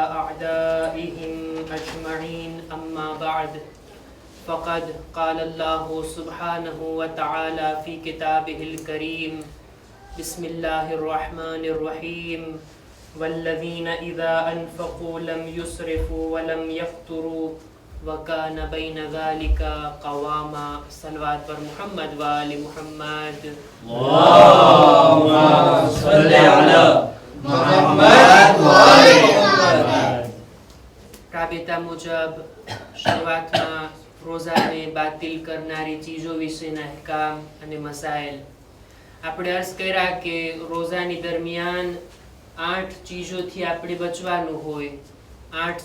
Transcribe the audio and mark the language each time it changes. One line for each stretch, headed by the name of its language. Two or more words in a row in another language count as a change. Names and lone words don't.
Arabic: أعدائهم أجمعين أما بعد فقد قال الله سبحانه وتعالى في كتابه الكريم بسم الله الرحمن الرحيم والذين إذا أنفقوا لم يسرفوا ولم يقتروا وكان بين ذلك قواما صلوات بر محمد وآل محمد اللهم صل على محمد وآل محمد
Gujarati: રાબેતા મુજબ શરૂઆતમાં રોઝાને બાતિલ કરનારી ચીજો વિશેના અહેકામ અને મસાઇલ આપણે અર્ઝ કર્યા કે રોઝાની દરમિયાન 8 ચીજોથી આપણે બચવાનું હોય 8